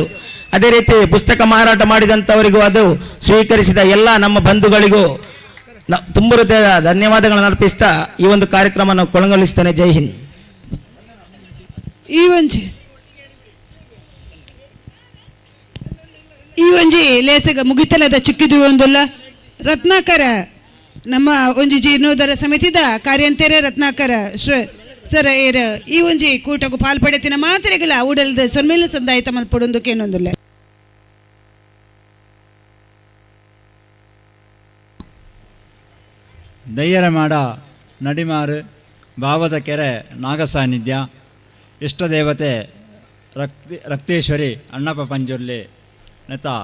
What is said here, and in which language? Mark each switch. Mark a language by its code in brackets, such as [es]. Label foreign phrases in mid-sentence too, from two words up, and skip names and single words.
[kn] ಅದೇ ರೀತಿ ಪುಸ್ತಕ ಮಾರಾಟ ಮಾಡಿದಂಥವರಿಗೂ ಅದು ಸ್ವೀಕರಿಸಿದ ಎಲ್ಲ ನಮ್ಮ ಬಂಧುಗಳಿಗೂ ತುಂಬ ಹೃದಯದ ಧನ್ಯವಾದಗಳನ್ನು ಅರ್ಪಿಸ್ತಾ ಈ ಒಂದು ಕಾರ್ಯಕ್ರಮವನ್ನು ಕೊನೆಗೊಳಿಸ್ತೇನೆ. [hi] जय हिंद. [tcy] ಈ ಒಂಜಿ ಲೇಸಗ ಮುಗಿತಲದ ಚಿಕ್ಕಿದು ಒಂದಲ್ಲ ರತ್ನಾಕರ ನಮ್ಮ ಒಂಜಿ ಜೀರ್ಣೋದ್ಧಾರ ಸಮಿತಿದ ಕಾರ್ಯಂತೆರೆ ರತ್ನಾಕರ ಸರ್ ಏರ್ ಈ ಒಂಜಿ ಕೂಟకు ಪಾಲ್ಪಡೆತಿನ ಮಾತ್ರೆಗಳ ಉಡಲ್ದ ಸೊನ್ಮೇಲ ಸಂದಾಯಿತ ಮಲ್ಪಡೊಂದು ಕೇನೊಂದುಲ್ಲೆ ದಯ್ಯರಮಾಡ ನಡಿಮಾರು ಭಾವದ ಕೆರೆ ನಾಗ ಸಾನ್ನಿಧ್ಯ ಇಷ್ಟದೇವತೆ ರಕ್ತೇಶ್ವರಿ ಅಣ್ಣಪ್ಪ ಪಂಜುರ್ಲಿ ನೆತ